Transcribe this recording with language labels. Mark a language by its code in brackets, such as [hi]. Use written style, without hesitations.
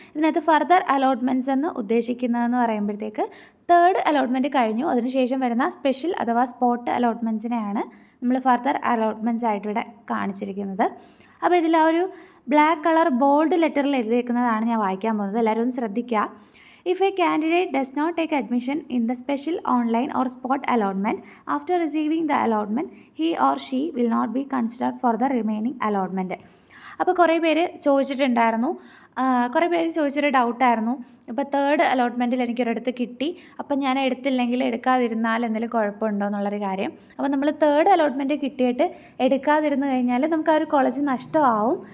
[ml] ഇതിനകത്ത് further allotments എന്ന് ഉദ്ദേശിക്കുന്നതെന്ന് പറയുമ്പോഴത്തേക്ക് 3rd അലോട്ട്മെൻറ്റ് കഴിഞ്ഞു, അതിനുശേഷം വരുന്ന സ്പെഷ്യൽ അഥവാ സ്പോട്ട് അലോട്ട്മെൻറ്റ്സിനെയാണ് നമ്മൾ ഫർദർ അലോട്ട്മെൻറ്റ്സ് ആയിട്ട് ഇവിടെ കാണിച്ചിരിക്കുന്നത്. അപ്പോൾ ഇതിൽ ആ ഒരു ബ്ലാക്ക് കളർ ബോൾഡ് ലെറ്ററിൽ എഴുതിയിരിക്കുന്നതാണ് ഞാൻ വായിക്കാൻ പോകുന്നത്. എല്ലാവരും ഒന്ന് ശ്രദ്ധിക്കുക. [en] If a candidate does not take admission in the special online or spot allotment after receiving the allotment, he or she will not be considered for the remaining allotment. [ml] അപ്പോൾ കുറേ പേര് ചോദിച്ചിട്ടുണ്ടായിരുന്നു, കുറേ പേര് ചോദിച്ചൊരു ഡൗട്ടായിരുന്നു, ഇപ്പോൾ 3rd അലോട്ട്മെൻറ്റിൽ എനിക്കൊരിടത്ത് കിട്ടി, അപ്പം ഞാൻ എടുത്തില്ലെങ്കിൽ എടുക്കാതിരുന്നാൽ എന്തെങ്കിലും കുഴപ്പമുണ്ടോ എന്നുള്ളൊരു കാര്യം. അപ്പോൾ നമ്മൾ 3rd അലോട്ട്മെൻറ്റ് കിട്ടിയിട്ട് എടുക്കാതിരുന്ന് കഴിഞ്ഞാൽ നമുക്ക് ആ ഒരു കോളേജ് നഷ്ടമാവും.